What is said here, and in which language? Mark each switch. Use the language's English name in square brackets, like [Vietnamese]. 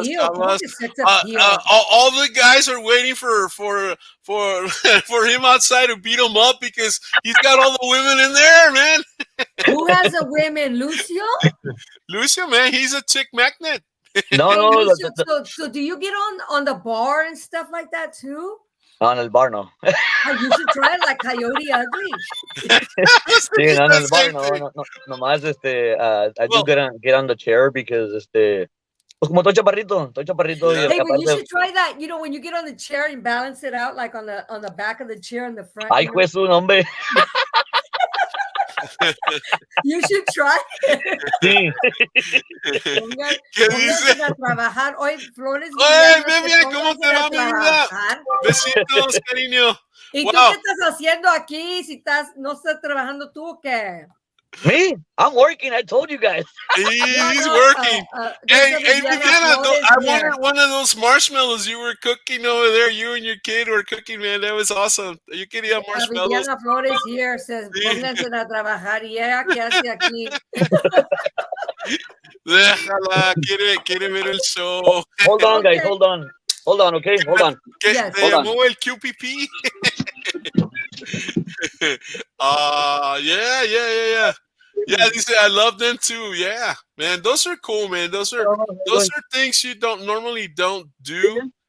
[English] all the guys are waiting for him outside to beat him up because he's got all the women in there, man. Who has the women, Lucio? Lucio, man, he's a chick magnet. No. Lucio, so do you get on the bar and stuff like that too? On [Spanish] el bar, no. [English] You should try it like Coyote Ugly. [Spanish] Sí, no, en el bar, no. Nomás, [English] I do get on the chair because, [Spanish] pues como estoy chaparrito. [English] Hey, but you should try that. You know, when you get on the chair and balance it out, like on the back of the chair in the front. [Spanish] Ay, pues, un hombre. [English] You should try it. [Spanish] Sí. Pónganse a trabajar hoy, Flores. Oye, mira cómo te va, mi vida. Besitos, cariño. ¿Y tú qué estás haciendo aquí? Si no estás trabajando tú o qué? [English] Me? I'm working. I told you guys. He's working. Hey, Viviana, I wanted one of those marshmallows you were cooking over there. You and your kid were cooking, man. That was awesome. You [Spanish] quería [English] marshmallows. [Spanish] Viviana Flores [English] here says, [Spanish] pónganse a trabajar. Y ella, ¿qué hace aquí? Déjala, quiere ver el show. [English] Hold on, guys. Hold on, okay? Hold on. Yes. [Spanish] Te llamó el 𝗂𝗃𝗃. [English] Yeah. Yeah, they say I love them too. Yeah, man, those are cool, man. Those are things you normally don't do.